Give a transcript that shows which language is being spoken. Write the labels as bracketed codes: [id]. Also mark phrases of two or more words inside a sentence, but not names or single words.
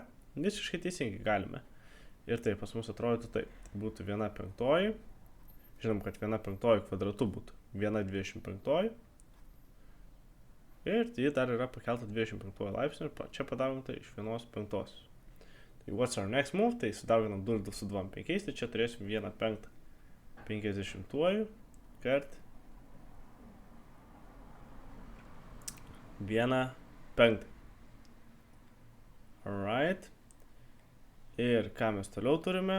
[lt] Visiškai teisingai galime. Ir taip, pas mus atrodytų taip. Būtų 1/5. Žinom, kad 1/5 kvadratu būtų 1/25. Ir tai dar yra pakelta 25 laipsnių ir čia padauginta iš 1/5. Tai [en] what's our next move? [lt] Tai sudauginam 2 su 2 5, tai čia turėsim 1/5 50 kart 1/5. Alright. Ir ką mes toliau turime?